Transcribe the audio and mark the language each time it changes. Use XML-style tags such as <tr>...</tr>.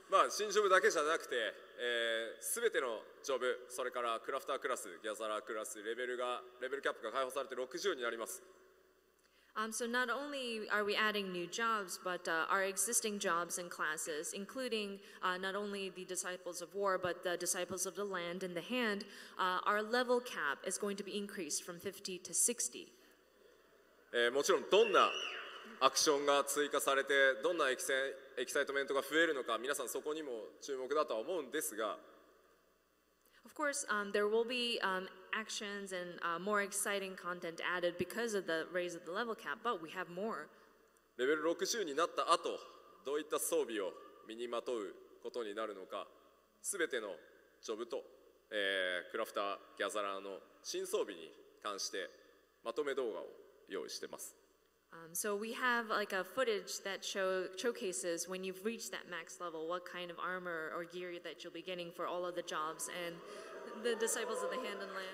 <ja>新ジョブだけじゃなくて、すべてのジョブ、それからクラフタークラス、ギャザラークラス、レベルキャップが開放されて60になります。</ja> <en>So not only are we adding new jobs, but our existing jobs and classes, including not only the Disciples of War, but the Disciples of the Land and the Hand, our level cap is going to be increased from 50 to 60.</en> <ja>もちろんどんなアクションが追加されてどんなエキサイトメントが増えるのか皆さんそこにも注目だとは思うんですが</ja> <en>Of course, there will be actions and more exciting content added because of the raise of the level cap, but we have more.</en> <ja>レベル60になった後どういった装備を身にまとうことになるのかすべてのジョブと、クラフターギャザラーの新装備に関してまとめ動画を用意しています。</ja> <en>So we have like a footage that showcases when you've reached that max level what kind of armor or gear that you'll be getting for all of the jobs and the disciples of the hand and land.</en>